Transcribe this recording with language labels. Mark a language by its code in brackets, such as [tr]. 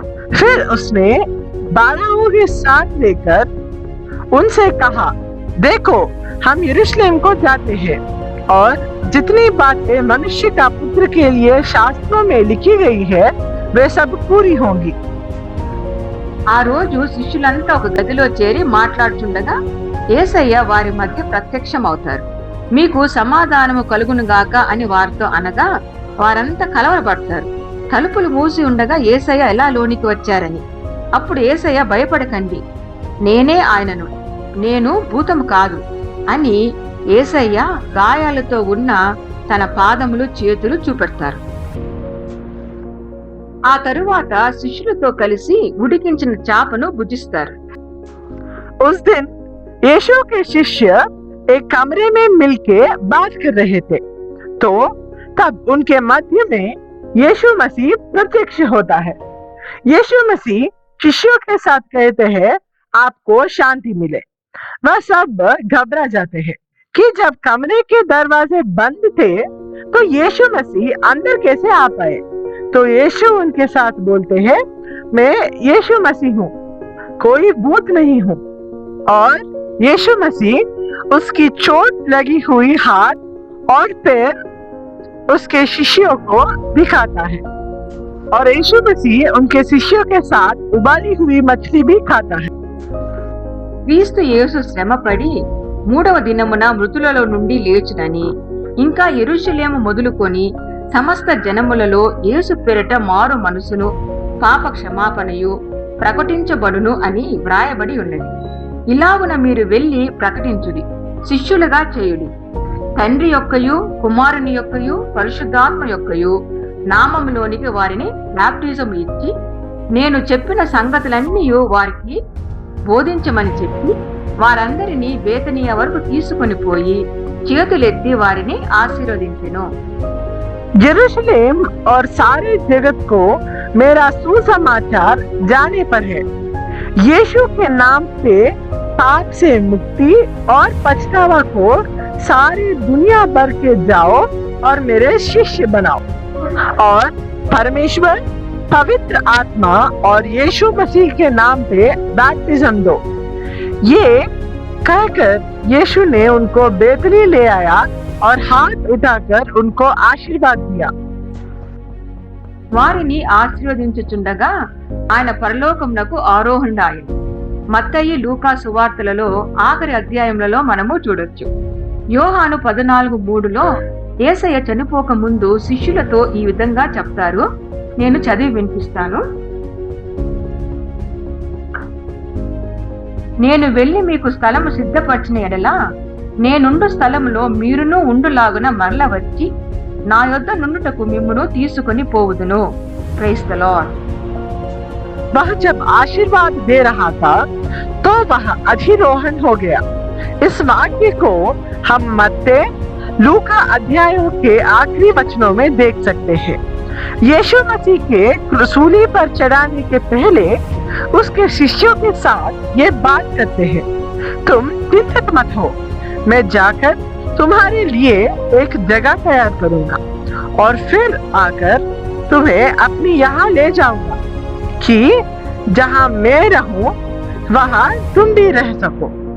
[hi] फिर उसने 12 के साथ लेकर उनसे कहा, देखो हम यरूशलेम को जाते हैं और जितनी बातें मनुष्य का पुत्र के लिए शास्त्रों में लिखी गई है वे सब पूरी होंगी। [te] ఆ రోజు శిష్యులంతా ఒక గదిలో చేరి మాట్లాడుచుండగా యేసయ్య వారి మధ్య ప్రత్యక్షమవుతారు। మీకు సమాధానము కలుగునుగాక అని వారితో అనగా వారంతా కలవరపడతారు। తలుపులు మూసి ఉండగా యేసయ్య ఎలా లోనికి వచ్చారని। అప్పుడు యేసయ్య భయపడకండి, నేనే ఆయనను, నేను భూతము కాదు అని యేసయ్య గాయాలతో ఉన్న తన పాదములు చేతులు చూపెడతారు। ఆ తరువాత శిష్యులతో కలిసి ఉడికించిన చాపను భుజిస్తారు। [hi] उस दिन यीशु के शिष्य एक कमरे में मिलके बात कर रहे थे, तो तब उनके मध्य में यीशु मसीह प्रत्यक्ष होता है। यीशु मसीह शिष्यों के साथ कहते हैं, आपको शांति मिले। वह सब घबरा जाते हैं कि जब कमरे के दरवाजे बंद थे तो यीशु मसीह अंदर कैसे आ पाए। तो यीशु उनके साथ बोलते हैं, मैं यीशु मसीह हूँ, कोई भूत नहीं हूँ। और यीशु मसीह उसकी चोट लगी हुई हाथ और पैर उसके शिष्यों को दिखाता है और यीशु मसीह उनके शिष्यों के साथ उबाली हुई मछली भी खाता है। [te] క్రీస్తు యేసు శ్రమపడి 3వ దినమున మృతులలో నుండి లేచునని, ఇంకా యెరూషలేము మొదలుకొని సమస్త జనములలో యేసు పేరిట మారు మనసును పాప క్షమాపణయు ప్రకటించబడును అని వ్రాయబడి ఉన్నది. ఇలాగున మీరు వెళ్లి ప్రకటించుడి, శిష్యులుగా చేయుడి. తండ్రి యొక్కయు కుమారుని యొక్కయు పరిశుద్ధాత్మ యొక్కయు నామములోనికి వారిని బాప్టిజం ఇచ్చి నేను చెప్పిన సంగతులన్నీ వారికి బోధించమని చెప్పి వారందరినీ బేతనీయ వరకు తీసుకొని పోయి చేతులెత్తి వారిని ఆశీర్వదించెను. [hi] यरूशलेम और सारे जगत को मेरा सुसमाचार जाने पर है। यीशु के नाम से पाप से मुक्ति और पछतावा को सारी दुनिया भर के जाओ और मेरे शिष्य बनाओ और परमेश्वर पवित्र आत्मा और यीशु मसीह के नाम पे बैप्टिज्म दो। ये कहकर यीशु ने उनको बेतनी ले आया और हाथ उठाकर उनको आशीर्वाद दिया। [te] వారిని ఆశీర్వదించుచుండగా ఆయన పరలోకమునకు ఆరోహణాయను. మత్తయి లూకా సువార్తలలో ఆఖరి అధ్యాయములలో మనము చూడొచ్చు. యోహాను 14:3లో యేసయ్య చనిపోక ముందు శిష్యులతో ఈ విధంగా చెప్తారు. నేను చదివి వినిపిస్తాను. నేను వెళ్లి మీకు స్థలము సిద్ధపరిచిన ఎడల నేనుండు స్థలములో మీరును ఉండులాగున మరల వచ్చి నా యొద్ద నుండుటకు మిమ్మును తీసుకొని పోవుదును. [en] Praise the Lord. [hi] वह जब आशीर्वाद दे रहा था तो वह अधिरोहण हो गया। इस वाक्य को हम मत्ते लूका अध्यायों के आखिरी वचनों में देख सकते हैं। यीशु मसीह के क्रूसी पर चढ़ाने के पहले उसके शिष्यों के साथ ये बात करते हैं, तुम चिंतित मत हो, मैं जाकर तुम्हारे लिए एक जगह तैयार करूंगा और फिर आकर तुम्हें अपनी यहाँ ले जाऊंगा कि जहाँ मैं रहूं वहाँ तुम भी रह सको।